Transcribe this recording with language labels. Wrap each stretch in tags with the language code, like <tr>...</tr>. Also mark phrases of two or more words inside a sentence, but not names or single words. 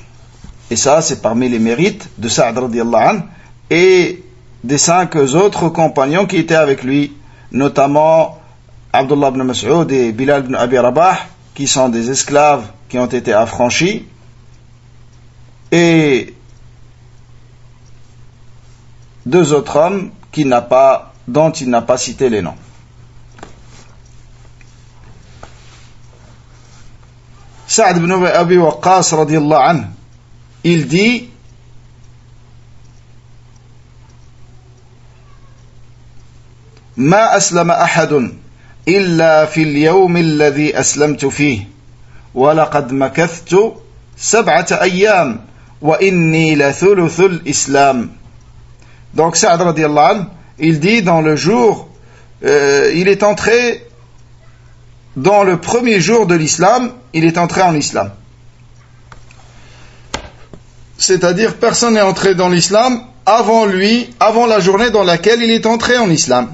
<fr>Et ça, c'est parmi les mérites de Sa'd</fr> <ar>رضي الله عنه</ar> <fr>et des 5 autres compagnons qui étaient avec lui, notamment Abdullah ibn Mas'ud et Bilal ibn Abi Rabah, qui sont des esclaves qui ont été affranchis, et 2 autres hommes dont il n'a pas cité les noms. Sa'd ibn Abi Waqqas</fr> <ar>رضي الله عنه,</ar> <fr>il dit:</fr> <ar>ما أسلم أحد إلا في اليوم الذي أسلمت فيه ولقد مكثت 7 أيام وإني لثلث الإسلام.</ar> <fr>Donc Sa'd</fr> <ar>رضي الله عنه,</ar> <fr>il dit dans le jour, il est entré dans le premier jour de l'islam, il est entré en islam. C'est-à-dire personne n'est entré dans l'islam avant lui, avant la journée dans laquelle il est entré en islam.</fr>